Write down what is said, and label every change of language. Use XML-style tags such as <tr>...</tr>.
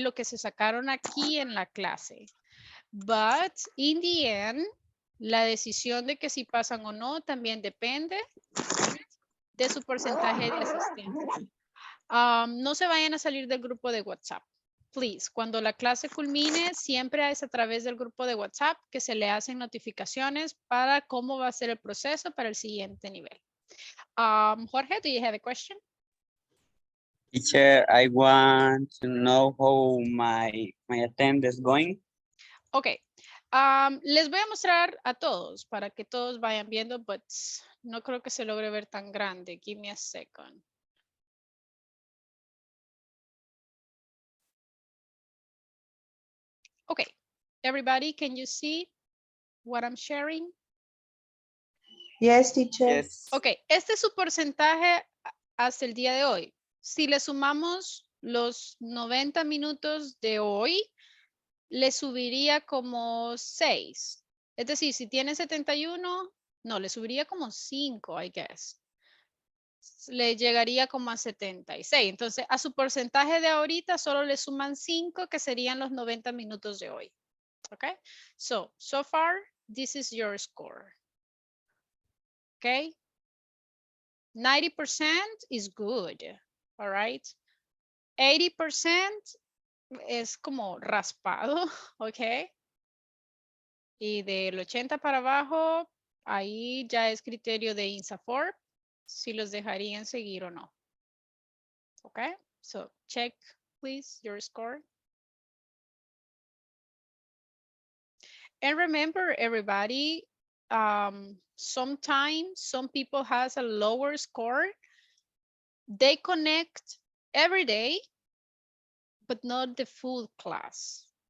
<es>Lo que se sacaron aquí en la clase.</es> <en>But in the end,</en> <es>la decisión de que si pasan o no también depende, right, de su porcentaje de asistencia. No se vayan a salir del grupo de WhatsApp. Please, cuando la clase culmine, siempre es a través del grupo de WhatsApp que se le hacen notificaciones para cómo va a ser el proceso para el siguiente nivel.</es> <en>Jorge, do you have a question? Teacher, I want to know how my attendance going. Ok.</en> <es>Les voy a mostrar a todos para que todos vayan viendo, but no creo que se logre ver tan grande.</es> <en>Give me a second. Okay. Everybody, can you see what I'm sharing? Yes, teacher. Yes.</en> <es>Ok, este es su porcentaje hasta el día de hoy. Si le sumamos los 90 minutos de hoy, le subiría como 6. Es decir, si tiene 71, no, le subiría como 5,</es> <en>I guess.</en> <es>Le llegaría como a 76. Entonces, a su porcentaje de ahorita solo le suman 5, que serían los 90 minutos de hoy.</es> <en>Ok, so far, this is your score. Okay. 90% is good, all right?</en> <es>80% es como raspado, ok? Y del 80 para abajo, ahí ya es criterio de INSAFORP, si los dejarían seguir o no.</es> <en>Ok, so check, please, your score. And remember, everybody, sometimes some people has a lower score. They connect every day, but not the full class.</en>